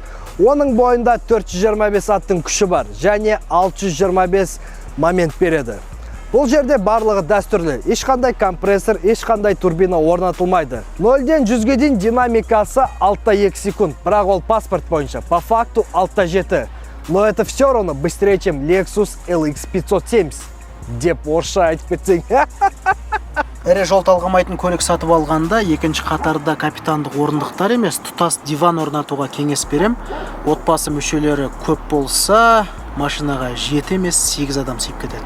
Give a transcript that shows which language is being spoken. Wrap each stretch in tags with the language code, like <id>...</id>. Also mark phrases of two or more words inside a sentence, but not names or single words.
<kk>Оның бойында 425 аттың күші бар және 625 момент береді. Бұл жерде барлығы дәстүрлі. Ешқандай компрессор, ешқандай турбина орнатылмайды. 0-ден 100-ге дейін динамикасы 6,2 секунд. Бірақ ол паспорт бойынша.</kk> <ru>По факту 6,7. Но это все равно быстрее, чем Lexus LX 570.</ru> <kk>Деп орысша айтып кетсең. Ірі жол талғамайтын көлік сатып алғанда, 2-ші қатарда капитандық орындықтар емес, тұтас диван орнатуға кеңес берем. Отбасы мүшелері көп болса, машинаға 7 емес 8 адам сыйып кетеді.</kk>